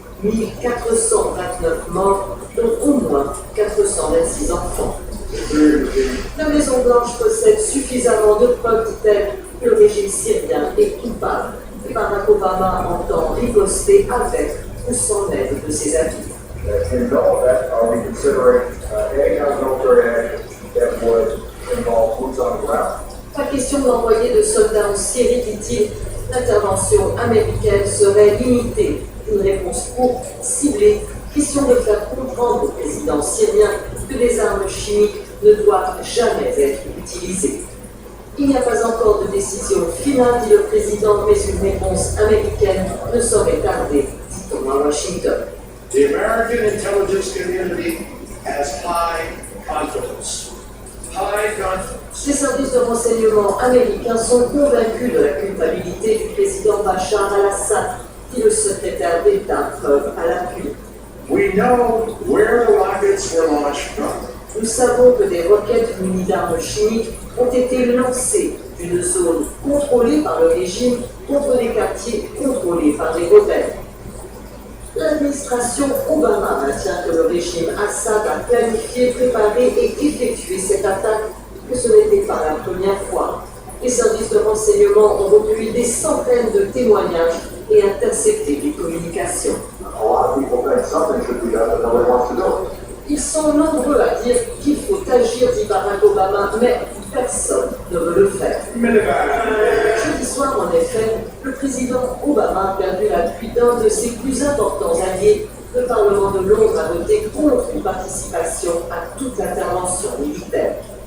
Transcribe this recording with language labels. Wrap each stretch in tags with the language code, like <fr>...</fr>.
<fr>1429 morts, dont au moins 426 enfants. La Maison-Blanche possède suffisamment de preuves, dit-elle, que le régime syrien est coupable. Et Barack Obama entend riposter avec ou sans l'aide de ses alliés.</fr> <en>In all of that, are we considering any kind of military action that would involve boots on the ground?</en> <fr>Pas question d'envoyer de soldats en Syrie, dit-il. L'intervention américaine serait limitée. Une réponse courte, ciblée, question de faire comprendre au président syrien que les armes chimiques ne doivent jamais être utilisées. Il n'y a pas encore de décision finale, dit le président, mais une réponse américaine ne saurait tarder, dit-on à Washington.</fr> <en>The American intelligence community has high confidence. High confidence.</en> <fr>Les services de renseignement américains sont convaincus de la culpabilité du président Bachar al-Assad, dit le secrétaire d'État, preuve à l'appui.</fr> <en>We know where the rockets were launched from.</en> <fr>Nous savons que des roquettes munies d'armes chimiques ont été lancées d'une zone contrôlée par le régime contre des quartiers contrôlés par les rebelles. L'administration Obama maintient que le régime Assad a planifié, préparé et effectué cette attaque, que ce n'était pas la première fois. Les services de renseignement ont recueilli des centaines de témoignages et intercepté des communications.</fr> <en>A lot of people think something should be done, but nobody wants to do it.</en> <fr>Ils sont nombreux à dire qu'il faut agir, dit Barack Obama, mais personne ne veut le faire. Jeudi soir, en effet, le président Obama a perdu l'appui d'un de ses plus importants alliés. Le Parlement de Londres a voté contre une participation à toute intervention militaire.</fr>